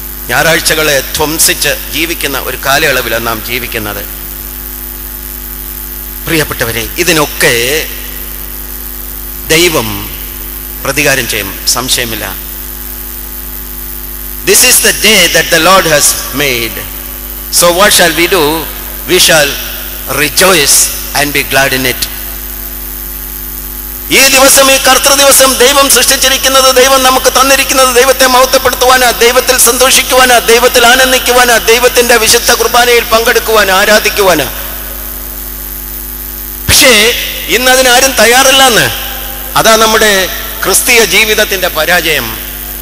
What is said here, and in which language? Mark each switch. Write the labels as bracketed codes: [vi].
[ml] ഞായറാഴ്ചകളെ ധ്വംസിച്ച് ജീവിക്കുന്ന ഒരു കാലയളവിലാണ് നാം ജീവിക്കുന്നത്. പ്രിയപ്പെട്ടവരെ, ഇതിനൊക്കെ ദൈവം പ്രതികാരം ചെയ്യും, സംശയമില്ല. [en] This is the day that the Lord has made. So what shall we do? We shall rejoice and be glad in it. [ml] ഈ ദിവസം, ഈ കർത്തൃ ദിവസം ദൈവം സൃഷ്ടിച്ചിരിക്കുന്നത്, ദൈവം നമുക്ക് തന്നിരിക്കുന്നത് ദൈവത്തെ മഹത്വപ്പെടുത്തുവാനാ, ദൈവത്തിൽ സന്തോഷിക്കുവാനാ, ദൈവത്തിൽ ആനന്ദിക്കുവാനാ, ദൈവത്തിന്റെ വിശുദ്ധ കുർബാനയിൽ പങ്കെടുക്കുവാനാ, ആരാധിക്കുവാനാ. പക്ഷേ ഇന്ന് അതിനാരും തയ്യാറല്ലെന്ന്. അതാ നമ്മുടെ ക്രിസ്തീയ ജീവിതത്തിന്റെ പരാജയം.